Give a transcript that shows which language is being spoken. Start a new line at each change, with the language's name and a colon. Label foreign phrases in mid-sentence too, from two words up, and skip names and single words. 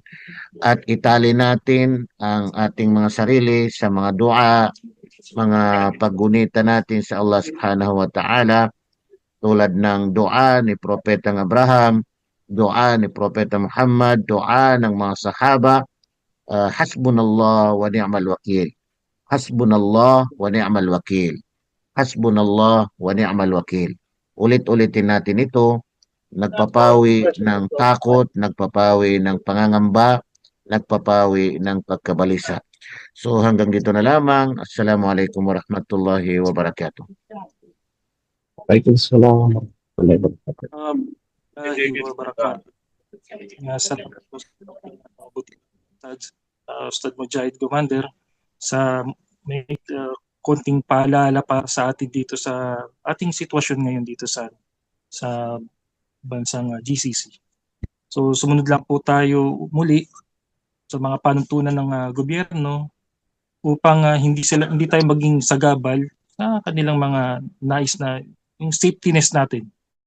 Filipino: At itali natin ang ating mga sarili sa mga dua, mga paggunita natin sa Allah
Arabic: سبحانه وتعالى,
Filipino: tulad ng dua ni Propetang Abraham, dua ni Propeta Muhammad, dua ng mga sahaba,
Arabic: حسبنا الله ونعم الوكيل. حسبنا الله ونعم الوكيل. حسبنا الله ونعم الوكيل. Ulit-ulitin natin ito, nagpapawi ng takot, nagpapawi ng pangangamba, nagpapawi ng pagkabalisa. So hanggang dito na lamang. السلام عليكم ورحمة الله وبركاته. وعليكم السلام. Barakatuh.
Filipino: Salamat po Ustad Mujahid Commander sa may konting paalala para sa atin dito sa ating sitwasyon ngayon dito sa bansang GCC. So sumunod lang po tayo muli sa mga panuntunan ng gobyerno upang hindi tayo maging sagabal sa kanilang mga nais na yung
English: safety nest
Filipino: natin